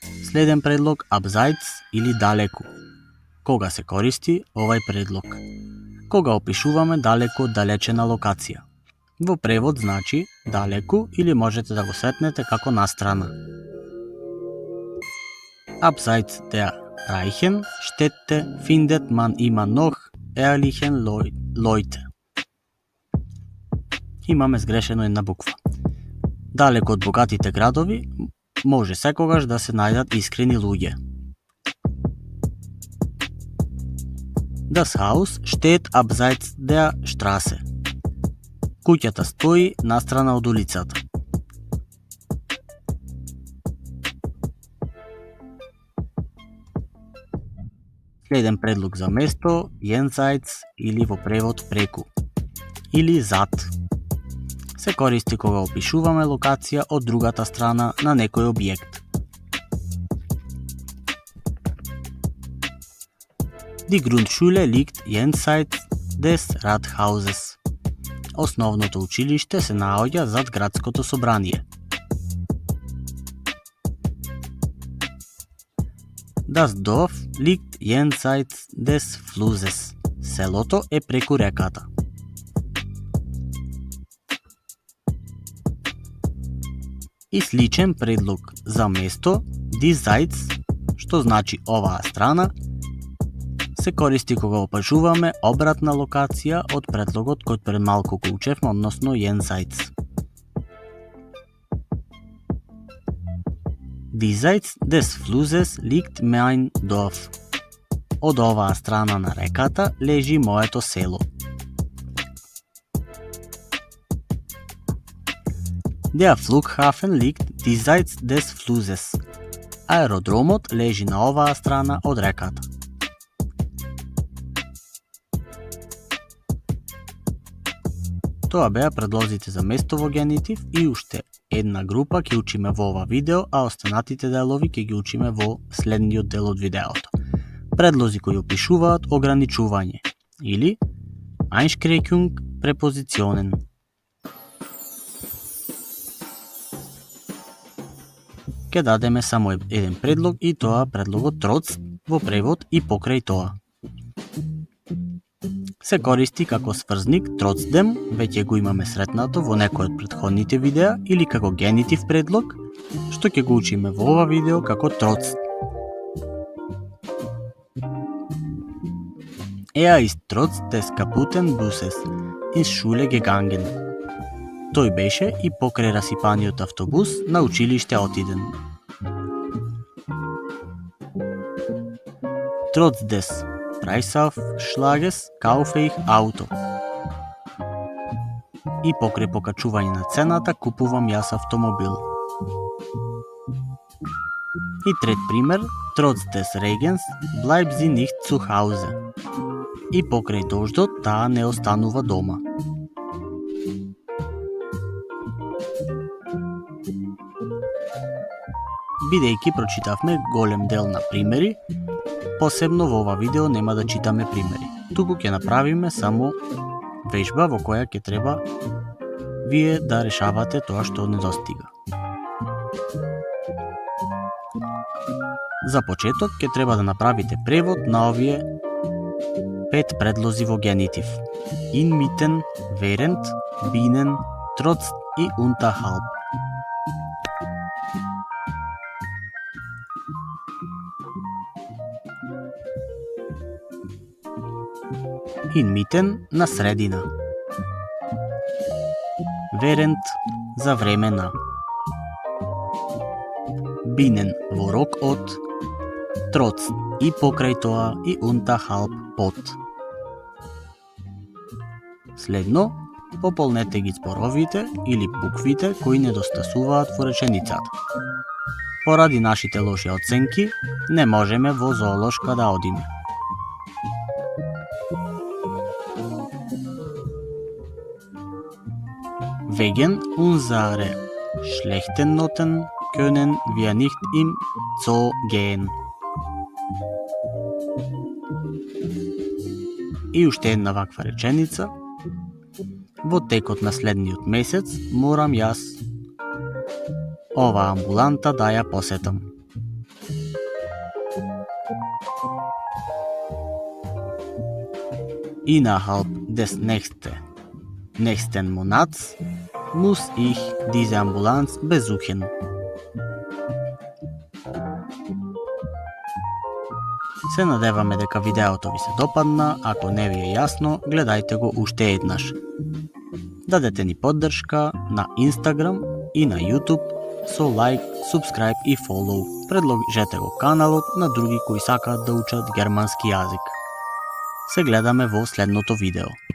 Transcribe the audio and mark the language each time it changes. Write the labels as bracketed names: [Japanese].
[Macedonian] Следен предлог abseits или далеку. Кога се користи овај предлог? Кога опишуваме далеку од далечена локација. Во превод значи далеку или можете да го сретнете како настрана. [German] Abseits der reichen Städte findet man immer noch ehrlichen Leute. [Macedonian] Имаме сгрешено една буква. Далеку од богатите градови може секогаш да се најдат искрени луѓе. [German] Das Haus steht abseits der Straße. [Macedonian] Куќата стои настрана од улицата. Следен предлог за место, jenseits или во превод преку, или зад. Се користи кога опишуваме локација од другата страна на некој објект. [German] Die Grundschule liegt jenseits des Rathauses. [Macedonian] Основното училиште се наоѓа зад градското собрание. [German] Das Dorf liegt jenseits des Flusses. [Macedonian] Селото е преку реката. И сличен предлог за место, diesseits, што значи оваа страна, се користи кога опишуваме обратна локација од предлогот кој пред малку го учевме, односно jenseits. [German] Diesseits des Flusses liegt mein Dorf. [Macedonian] Од оваа страна на реката лежи моето село. [German] Der Flughafen liegt diesseits des Flusses. [Macedonian] Аеродромот лежи на оваа страна од реката. Тоа беа предлозите за место во генитив и уште една група ќе учиме во ова видео, а останатите делови ќе ги учиме во следниот дел од видеото. Предлози кои опишуваат ограничување или Einschränkung препозиционен. Ке дадеме само еден предлог и тоа предлогот троц во превод и покрај тоа. се користи како сврзник trotzdem, веќе го имаме сретнато во некој од претходните видеа, или како генитив предлог, што ќе го учиме во ова видео како trotz. [German] Ist trotz des kaputten Busses ins Schule gegangen. [Macedonian] Тој беше и покрај расипаниот автобус на училиште отиден. [German] Trotz des Preisaufschlages kaufe ich Auto. [Macedonian] И покрај покачување на цената купувам јас автомобил. И трет пример, [German] trotz des Regens bleibt sie nicht zu Hause. [Macedonian] И покрај дождот таа не останува дома. Бидејќи прочитавме голем дел на примери, посебно во ова видео нема да читаме примери. Туку ќе направиме само вежба во која ќе треба вие да решавате тоа што недостига. За почеток ќе треба да направите превод на овие 5 предлози во генитив. [German] Inmitten, während, binnen, trotz и unterhalb. [Macedonian] Inmitten на средина. Während за време на. Binnen во рок од. Trotz и покрај тоа и unterhalb под. Следно, пополнете ги зборовите или буквите кои недостасуваат во реченицата. Поради нашите лоши оценки, не можеме во зоолошка да одиме. [German] Wegen unsere schlechten Noten können wir nicht im Zoo gehen. [Macedonian] И уште една ваква реченица. Во текот на следниот месец морам јас ова амбуланта да ја посетам. [German] Innerhalb des nächsten Monats muss ich diese Ambulanz besuchen. [Macedonian] Се надеваме дека видеото ви се допадна, ако не ви е јасно, гледајте го уште еднаш. Дадете ни поддршка на Instagram и на YouTube со лайк, subscribe и follow. Предложете го каналот на други кои сакаат да учат германски јазик. Се гледаме во следното видео.